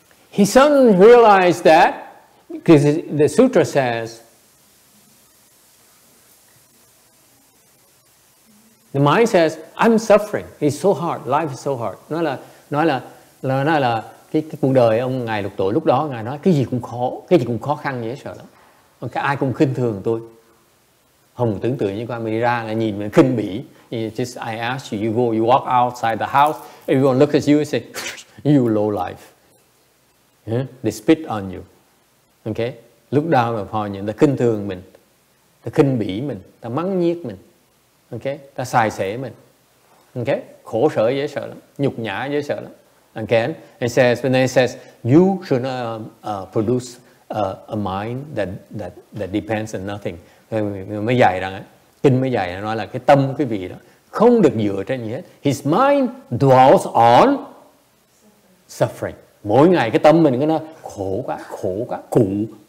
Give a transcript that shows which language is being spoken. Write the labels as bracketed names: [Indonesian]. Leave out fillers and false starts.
[English] He suddenly realized that, because the sutra says, the mind says, I'm suffering. It's so hard. Life is so hard. [Vietnamese] Nói là cái cuộc đời ông Ngài Lục Tổ lúc đó Ngài nói cái gì cũng khó khăn dễ sợ lắm. Cái ai cũng khinh thường tôi. Không tưởng tượng như con mình đi ra là nhìn mình khinh bỉ. [English] Just I ask you, you walk outside the house, everyone look at you and say, you low life. Yeah? They spit on you. Okay? [Vietnamese] Lúc [English] down upon you, [Vietnamese] ta khinh thường mình, ta khinh bỉ mình, ta mắng nhiếc mình. Okay? Ta xài xể mình. Okay? Khổ sở dễ sợ lắm, nhục nhã dễ sợ lắm. [English] Again, it says, when it says, you should produce a mind that depends on nothing. [Vietnamese] Mới dạy rằng, kinh mới dạy nói là cái tâm quý vị đó không được dựa trên gì hết. [English] His mind dwells on suffering. [Vietnamese] Mỗi ngày cái tâm mình cứ nói khổ quá, cụ.